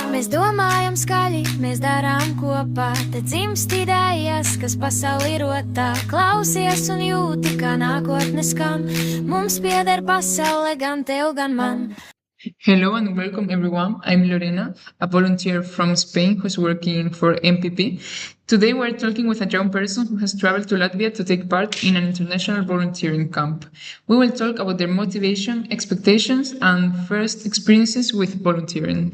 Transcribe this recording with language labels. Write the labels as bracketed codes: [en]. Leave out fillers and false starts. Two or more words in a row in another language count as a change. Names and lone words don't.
[lv] Mēs domājam skaļi, mēs darām kopā, te dzimst idejas, kas pasauli rotā. Klausies un jūti, kā nākotne skan. Mums pieder pasaule, gan tev, gan man. [en] Hello and welcome everyone. I'm Lorena, a volunteer from Spain who's working for MPP. Today we're talking with a young person who has traveled to Latvia to take part in an international volunteering camp. We will talk about their motivation, expectations, and first experiences with volunteering.